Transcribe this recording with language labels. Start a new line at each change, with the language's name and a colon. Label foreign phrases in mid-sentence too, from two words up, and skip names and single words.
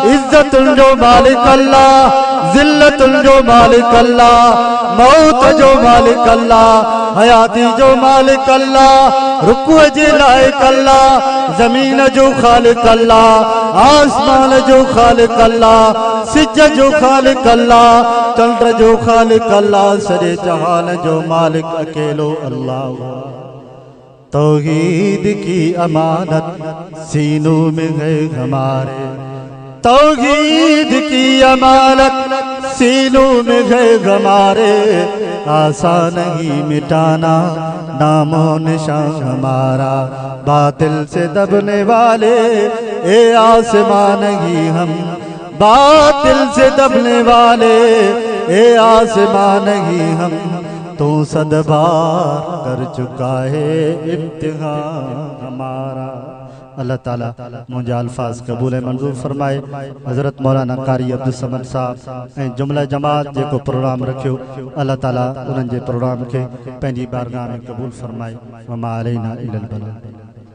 Sindhi: इज्जतुन जो मालिक अल्लाह जिल्लतुन जो मालिक अल्लाह मौत जो मालिक अल्लाह हयाती जो मालिक अल्लाह रुकू जे लायक अल्लाह जमीन जो खालिक अल्लाह आसमान जो खालिक अल्लाह सिज जो खालिक अल्लाह चंद्र जो खालिक अल्लाह सरे जहान जो मालिक अकेलो अल्लाह
Urdu: توحید کی امانت سینوں میں ہے ہمارے توحید کی امانت سینوں میں ہے ہمارے آسان نہیں مٹانا نام و نشان ہمارا باطل سے دبنے والے اے آسمان نہیں ہم باطل سے دبنے والے اے آسمان نہیں ہم تو صد بار کر چکا ہے امتحان ہمارا اللہ تعالیٰ مجھے الفاظ قبول منظور فرمائے
Sindhi: हज़रत मौलाना कारी अब्दुल समद साहब ऐं जुमला जमात जेको प्रोग्राम रखियो अल्लाह ताला उन्हनि जे प्रोग्राम खे पंहिंजी बारगाह में कबूल फरमाए
Arabic: وما علينا إلا البلاغ.